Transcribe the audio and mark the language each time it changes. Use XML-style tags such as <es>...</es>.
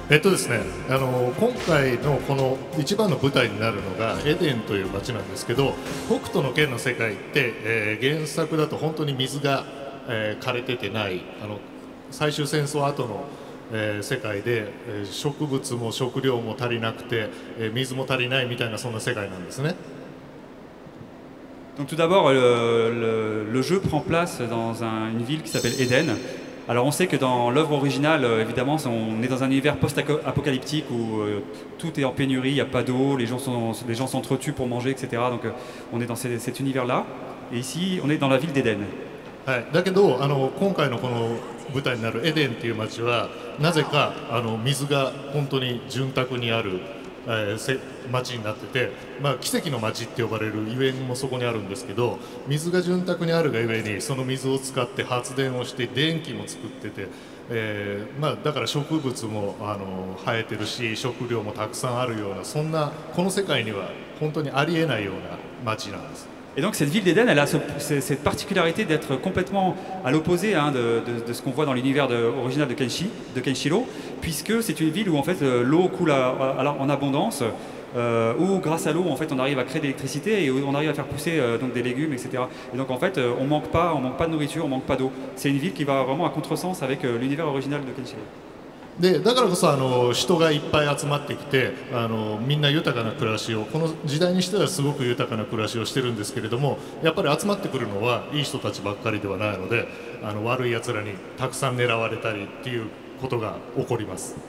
<ja>ですね、今回のこの一番の舞台になるのがエデンという街なんですけど、北斗の拳の世界って、原作だと本当に水が、枯れててない最終戦争後の、世界で、植物も食料も足りなくて、水も足りないみたいなそんな世界なんですね。</ja> <fr>Donc tout d'abord, le jeu prend place dans une ville qui s'appelle Eden. Alors on sait que dans l'œuvre originale, évidemment, on est dans un univers post-apocalyptique où tout est en pénurie, il n'y a pas d'eau, les gens s'entretuent pour manger, etc. Donc on est dans cet univers-là. Et ici, on est dans la ville d'Éden.</fr> <ja>はい、だけど今回のこの舞台になるエデンっていう街はなぜか水が本当に潤沢にある、街になってて、奇跡の街って呼ばれるゆえんもそこにあるんですけど、水が潤沢にあるがゆえにその水を使って発電をして電気も作ってて、だから植物も生えてるし食料もたくさんあるような、そんなこの世界には本当にありえないような街なんです。</ja> <fr>Et donc cette ville d'Éden, elle a cette particularité d'être complètement à l'opposé de ce qu'on voit dans l'univers original de Kenshiro, puisque c'est une ville où en fait l'eau coule en abondance, où grâce à l'eau en fait on arrive à créer de l'électricité et où on arrive à faire pousser donc des légumes, etc. Et donc en fait on manque pas de nourriture, on manque pas d'eau. C'est une ville qui va vraiment à contresens avec l'univers original de Kenshiro.</fr> <ja>でだからこそ人がいっぱい集まってきてみんな豊かな暮らしをこの時代にしてはすごく豊かな暮らしをしてるんですけれども、やっぱり集まってくるのはいい人たちばっかりではないので悪いやつらにたくさん狙われたりっていうことが起こります。</ja>